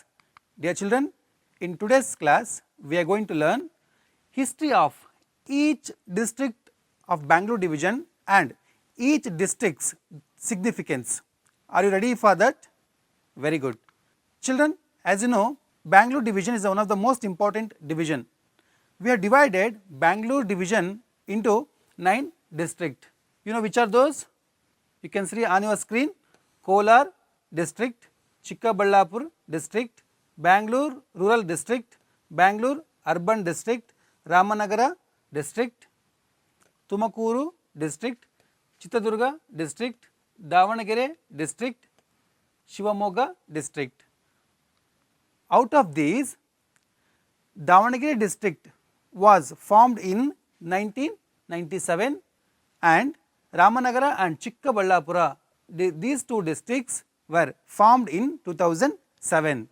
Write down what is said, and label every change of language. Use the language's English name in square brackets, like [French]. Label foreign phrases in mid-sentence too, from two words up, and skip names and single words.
[English] Dear children, in today's class we are going to learn history of each district of Bangalore division and each district's significance. Are you ready for that? Very good. Children, as you know, Bangalore division is one of the most important division. We have divided Bangalore division into 9 districts. You know which are those? You can see on your screen: Kolar district, Chikkaballapur district, Bangalore rural district, Bangalore urban district, Ramanagara district, Tumakuru district, Chitradurga district, Davanagere district, Shivamogga district. Out of these, Davanagere district was formed in 1997 and Ramanagara and Chikkaballapura, these 2 districts were formed in 2007.